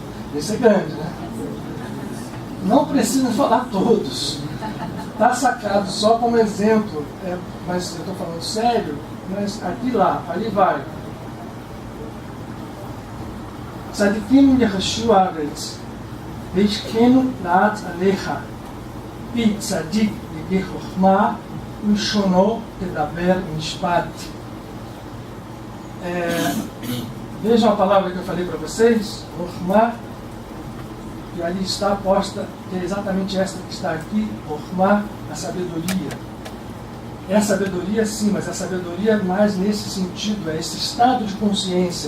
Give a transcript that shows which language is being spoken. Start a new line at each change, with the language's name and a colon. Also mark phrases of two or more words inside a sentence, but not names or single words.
Portuguese: Esse é grande, né? Não precisa falar todos. Está sacado só como exemplo, mas eu estou falando sério, mas aqui lá, ali vai.
Hebrew: צדיקים יירשו הארץ וישכנו לעד עליה פי צדיק יהגה חכמה ולשונו תדבר משפט.
Portuguese: Vejam a palavra que eu falei para vocês, chokhmah, e ali está posta, que é exatamente esta que está aqui, chokhmah, a sabedoria. É a sabedoria sim, mas a sabedoria mais nesse sentido, é esse estado de consciência.